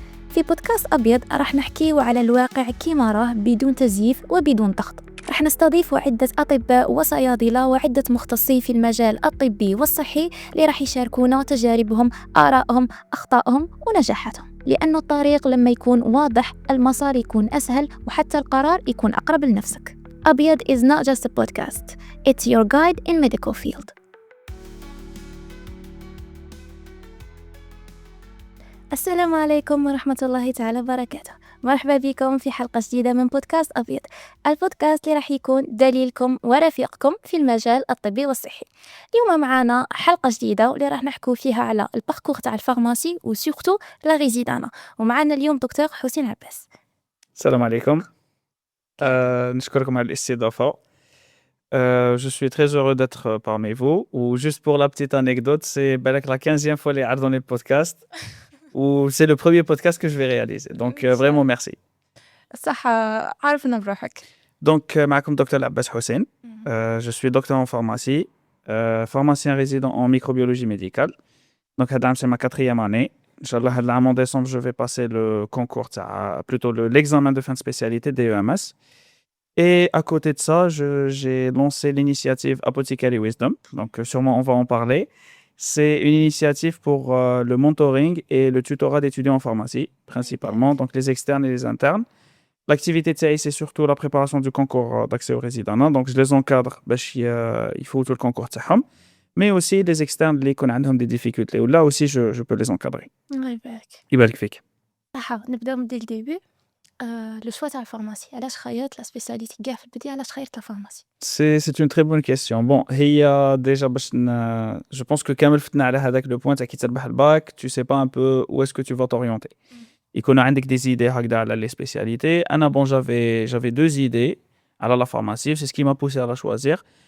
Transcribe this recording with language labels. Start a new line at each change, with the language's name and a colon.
Arabic: في بودكاست أبيض راح نحكيو على الواقع كيما راه بدون تزييف وبدون ضغط. راح نستضيف عدة أطباء وصيادلة وعدة مختصين في المجال الطبي والصحي اللي راح يشاركونا تجاربهم، آرائهم، أخطائهم ونجاحاتهم، لأنه الطريق لما يكون واضح المسار يكون أسهل وحتى القرار يكون أقرب لنفسك.
English: أبيض is not just a podcast, it's your guide in medical field.
Arabic: السلام عليكم ورحمة الله تعالى وبركاته. مرحبا بكم في حلقة جديدة من بودكاست أبيض، البودكاست اللي راح يكون دليلكم ورفيقكم في المجال الطبي والصحي. اليوم معنا حلقة جديدة واللي راح نحكو فيها على الباركور تاع الفارماسي وسورتو لا ريزيدانا، ومعنا اليوم دكتور حسين عباس. السلام عليكم. نشكركم على الاستضافة.
French: Je suis très heureux d'être parmi vous. Ou juste pour la petite anecdote, c'est la 15e fois les dans le podcast. Ou c'est le premier podcast que je vais réaliser. Donc vraiment merci.
Arabic: صح، عارفنا بروحك. Donc معكم دكتور عباس حسين.
French: Je suis docteur en pharmacie, pharmacien résident en microbiologie médicale. Donc c'est ma 4e année. Inch'Allah, en décembre, je vais passer le concours, plutôt l'examen de fin de spécialité DEMS. Et à côté de ça, j'ai lancé l'initiative Apothecary Wisdom. Donc, sûrement, on va en parler. C'est une initiative pour le mentoring et le tutorat d'étudiants en pharmacie, principalement, donc les externes et les internes. L'activité de CAI, c'est surtout la préparation du concours d'accès aux résidents. Donc, je les encadre, il faut tout le concours
Arabic: تاعهم.
French: Mais aussi les externes
Arabic: اللي يكون عندهم
French: des difficultés. Là aussi, je peux les encadrer.
Arabic: الله يبارك. يبارك فيك. صح، نبداو من الديبي. لو شوا تاع الفارماسي، علاش خيرت لا سبيسياليتي كاع في البدايه، علاش خيرت لا فارماسي؟
French: C'est une très bonne question. Bon,
Arabic: هي
French: déjà je pense que
Arabic: كامل فتنا على هذاك
French: le point
Arabic: تاع كي تربح الباك,
French: tu sais pas un peu où est-ce que tu vas t'orienter.
Arabic: يكون عندك
French: des idées
Arabic: هكذا على
French: les spécialités.
Arabic: أنا
French: j'avais 2 idées
Arabic: على
French: la pharmacie, c'est ce qui m'a poussé à la choisir.